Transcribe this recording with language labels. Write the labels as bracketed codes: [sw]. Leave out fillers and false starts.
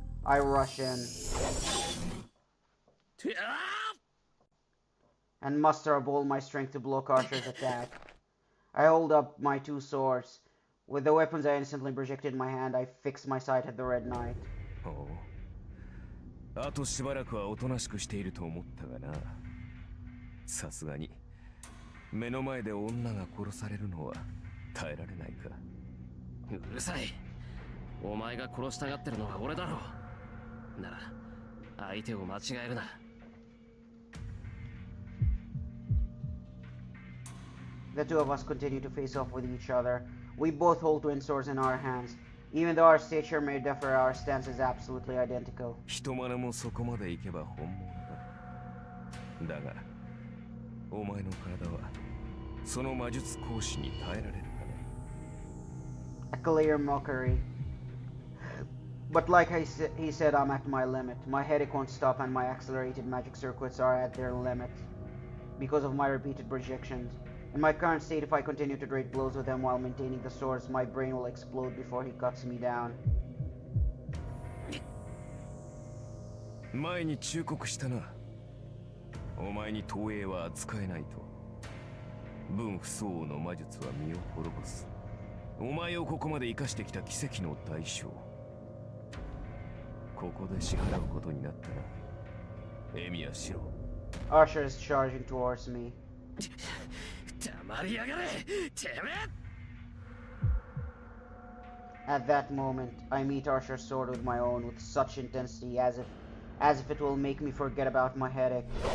[en] I rush in and muster up all my strength to block Arshar's attack. I hold up my two swords. With the weapons I instantly projected in my hand, I fix my sight at the Red Knight. [ja] おう。あとしばらくはおとなしくしていると思ったがな。さすがに目の前で女が殺されるのは耐えられないか。うるさい。お前が殺したがってるのは俺だろう。なら相手を間違えるな。 [en] The two of us continue to face off with each other. We both hold twin swords in our hands. Even though our stature may differ, our stance is absolutely identical. [ja] 人真似もそこまで行けば本物だ。だが、お前の体はその魔術講師に耐えられるかね。 [en] A clear mockery. But like he said, I'm at my limit. My headache won't stop and my accelerated magic circuits are at their limit because of my repeated projections. In my current state, if I continue to trade blows with him while maintaining the swords, my brain will explode before he cuts me down. [ja] 前に忠告したな。お前に投影は扱えないと。分不相応の魔術は身を滅ぼす。お前をここまで生かしてきた奇跡の代償。ここで支払うことになったな。エミヤシロ。 [en] Archer is charging towards me. [ja] 黙りやがれ、てめえ! [en] At that moment, I meet Archer's sword with my own with such intensity as if it will make me forget about my headache.